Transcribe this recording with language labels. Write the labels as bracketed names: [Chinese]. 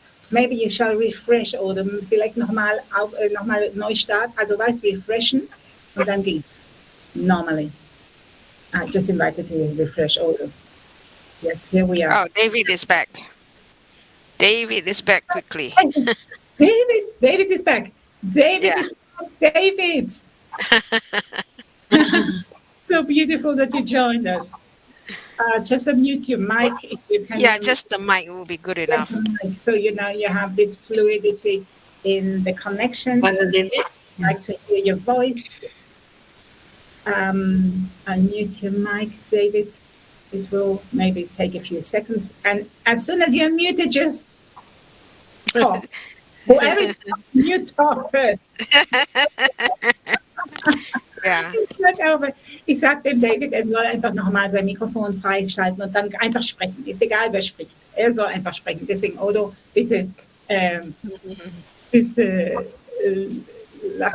[English] Maybe you shall refresh [German] oder vielleicht nochmal Neustart. Also refreshen und dann geht's. [English] Normally. I just invited you to refresh Odo. Yes, here we are. Oh, David is back. David is back quickly. David is back. David Yeah. is back. David. So beautiful that you joined us. Just unmute your mic if you can. Yeah, just the mic will be good Just enough. the mic. So you know you have this fluidity in the connection. Brother David. I'd like to hear your voice. Unmute your mic, David. It will maybe take a few seconds. And as soon as you're muted, just talk. Whoever is talking, you talk first. [German] Ja. Ich sage dem David, er soll einfach nochmal sein Mikrofon freischalten und dann einfach sprechen. Ist egal, wer spricht. Er soll einfach sprechen. Deswegen, Odo, bitte, bitte lass